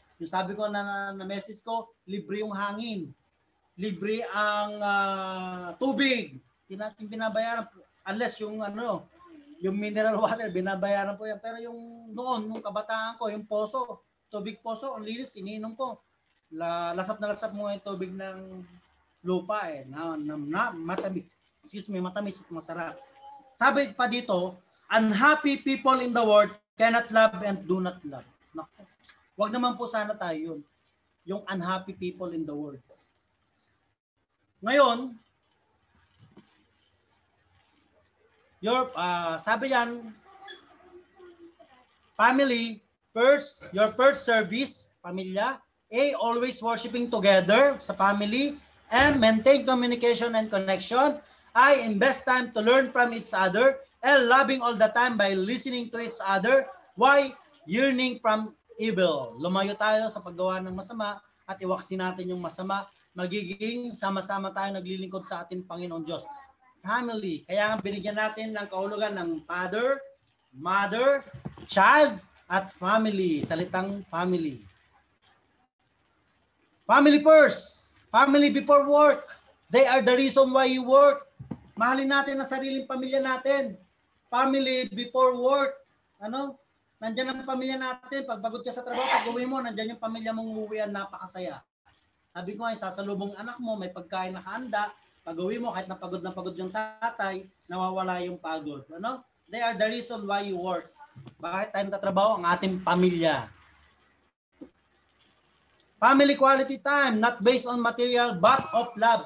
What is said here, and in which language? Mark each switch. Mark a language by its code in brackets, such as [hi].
[tl] Yung sabi ko na message ko, libre yung hangin. Libre ang tubig. Hindi natin binabayaran unless yung yung mineral water binabayaran po yan. Pero yung noon, nung kabataan ko, yung poso, tubig poso, ang linis, iniinom ko. Lasap na lasap mo yung tubig ng lupa na matamis. Excuse me, matamis at masarap. Sabi pa dito, [en] unhappy people in the world cannot love and do not love. [tl] Naku, wag naman po sana tayo yun. Yung [en] unhappy people in the world. Ngayon, sabi yan, family, first, your first service, pamilya, always worshiping together sa family, and maintain communication and connection. Invest time to learn from each other, and loving all the time by listening to each other. Why? Yearning from evil. [tl] Lumayo tayo sa paggawa ng masama at iwaksin natin yung masama. Magiging sama-sama tayo naglilingkod sa ating Panginoon Diyos. Family. Kaya binigyan natin ng kahulugan ng father, mother, child, at family. Salitang family. [en] Family first. Family before work. They are the reason why you work. [tl] Mahalin natin ang sariling pamilya natin. [en] Family before work. [tl] Nandiyan ang pamilya natin. Pag pagod ka sa trabaho, pag uwi mo, nandiyan yung pamilya mong uuwian, napakasaya. Sabi ko ay sasalubong anak mo, may pagkain na handa. Pag uwi mo, kahit napagod yung tatay, nawawala yung pagod. [en] They are the reason why you work. [tl] Bakit tayo nagtatrabaho? Ang ating pamilya. [en] Family quality time, not based on material but of love.